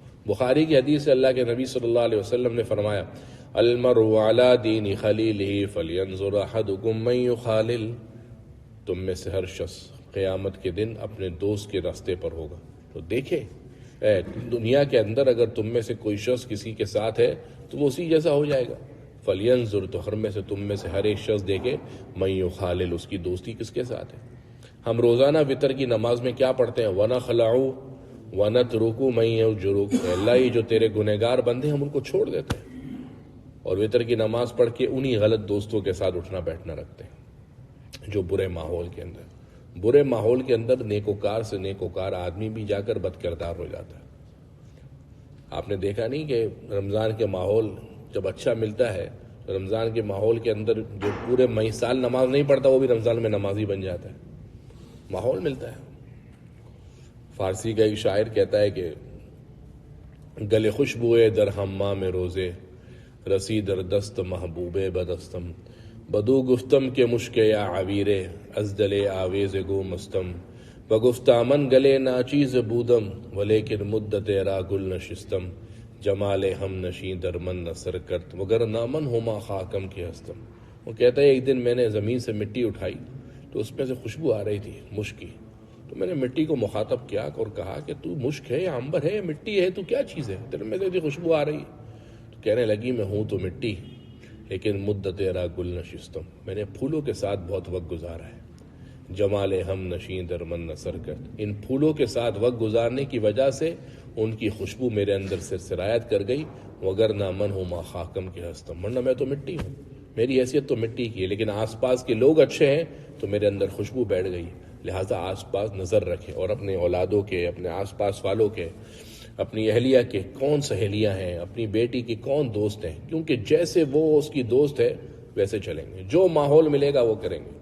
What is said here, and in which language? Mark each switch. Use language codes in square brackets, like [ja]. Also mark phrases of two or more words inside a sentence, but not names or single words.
[ur] بخاری کی حدیث سے اللہ کے نبی صلی اللہ علیہ وسلم نے فرمایا، [ar] المرء علی دین خلیلہ فلینظر احدکم من یخالل، [ur] تم میں سے ہر شخص قیامت کے دن اپنے دوست کے راستے پر ہوگا۔ تو دیکھیں، دنیا کے اندر اگر تم میں سے کوئی شخص کسی کے ساتھ ہے تو وہ اسی جیسا ہو جائے گا۔ فلینظر، تو ہر میں سے تم میں سے ہر ایک شخص دیکھے، [ar] من یخالل، [ur] اس کی دوستی کس کے ساتھ ہے۔ ہم روزانہ وتر کی نماز میں کیا پڑھتے ہیں، [ar] وَنَخْلَعُ وَنَتْرُكُ مَن يَفْجُرُكَ، [ur] اللہ ہی جو تیرے گنہگار بندے ہم ان کو چھوڑ دیتے ہیں، اور وتر کی نماز پڑھ کے انہی غلط دوستوں کے ساتھ اٹھنا بیٹھنا رکھتے ہیں جو برے ماحول کے اندر، برے ماحول کے اندر نیکوکار سے نیکوکار آدمی بھی جا کر بد کردار ہو جاتا ہے۔ آپ نے دیکھا نہیں کہ رمضان کے ماحول جب اچھا ملتا ہے، رمضان کے ماحول کے اندر جو پورے مئی سال نماز نہیں پڑھتا وہ بھی رمضان میں نمازی بن جاتا ہے، ماحول ملتا ہے۔ فارسی کا ایک شاعر کہتا ہے کہ [fa] گلے خوشبوئے در حمام روزے، رسی در دست محبوب بدستم، بدو گفتم کے مشک یا عویرے، از دل آویز گو مستم، بگفتہ من گلے ناچیز بودم، ولیکن مدت را گل نشستم، جمال ہم نشیں در من نثر کرت، مگر نامن ہما خاکم کے ہستم۔ [ur] وہ کہتا ہے ایک دن میں نے زمین سے مٹی اٹھائی تو اس میں سے خوشبو آ رہی تھی، مشک کی، تو میں نے مٹی کو مخاطب کیا اور کہا کہ تو مشک ہے یا عنبر ہے یا مٹی ہے، تو کیا چیز ہے، تیرے میں سے خوشبو آ رہی ہے؟ تو کہنے لگی میں ہوں تو مٹی، لیکن [fa] مدت را گل نشستم، [ur] میں نے پھولوں کے ساتھ بہت وقت گزارا ہے، [fa] جمال ہم نشیں در من نثر کرت، [ur] ان پھولوں کے ساتھ وقت گزارنے کی وجہ سے ان کی خوشبو میرے اندر سے سرایت کر گئی، [fa] وگر نہ من ہوں ما خاکم کے ہستم، [ur] ورنہ میں تو مٹی ہوں، میری حیثیت تو مٹی کی ہے، لیکن آس پاس کے لوگ اچھے ہیں تو میرے اندر خوشبو بیٹھ گئی۔ لہٰذا آس پاس نظر رکھیں، اور اپنے اولادوں کے، اپنے آس پاس والوں کے، اپنی اہلیہ کے کون سہیلیاں ہیں، اپنی بیٹی کی کون دوست ہیں، کیونکہ جیسے وہ اس کی دوست ہے ویسے چلیں گے، جو ماحول ملے گا وہ کریں گے۔